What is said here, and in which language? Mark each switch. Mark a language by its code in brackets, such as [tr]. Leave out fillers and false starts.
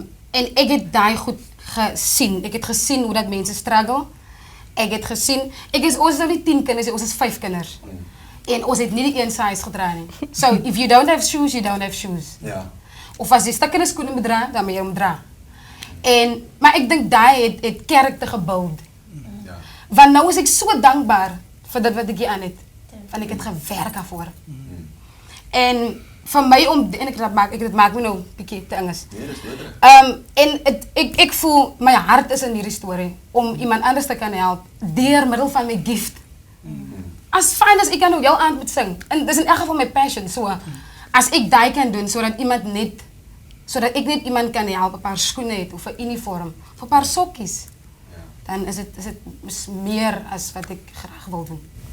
[af] En ek het daai goed gesien. Ek het gesien hoe dat mense struggle. Ek het gesien, ons is nou nie 10 kinders, ons is 5 kinders. En ons het nie die een size gedra nie. [en] So if you don't have shoes, you don't have shoes. [af] Ja. Of as jy stukkende skoene moet dra, dan moet jy hom dra. Maar ek dink daai het karakter gebou. Ja. Want nou is ek so dankbaar vir dit wat ek hier aan het. Want ek het gewerk daarvoor. En vir my dit maak my nou 'n bietjie te Engels. Nee, dis doodreg. En ek voel my hart is in hierdie storie om iemand anders te kan help deur middel van my gift. As fyn as ek kan nou jou aand moet sing. En dis in elk geval my passion. So as ek daai kan doen sodat ek net iemand kan help, 'n paar skoene het of 'n uniform, of 'n paar sokkies. Dan is dit meer as wat ek graag wil doen.